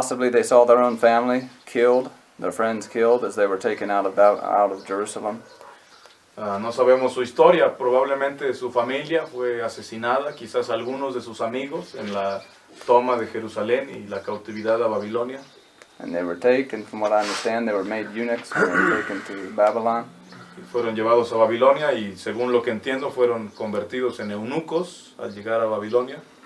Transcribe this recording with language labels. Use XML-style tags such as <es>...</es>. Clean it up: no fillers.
<en>they saw their own family killed, their friends killed as they were taken out of Jerusalem.</en> <es>No sabemos su historia, probablemente su familia fue asesinada, quizás algunos de sus amigos en la toma de Jerusalén y la cautividad a Babilonia.</es> <en>And they were taken, from what I understand, they were made eunuchs and they were taken to Babylon.</en> <es>Fueron llevados a Babilonia y, según lo que entiendo, fueron convertidos en eunucos al llegar a Babilonia.</es>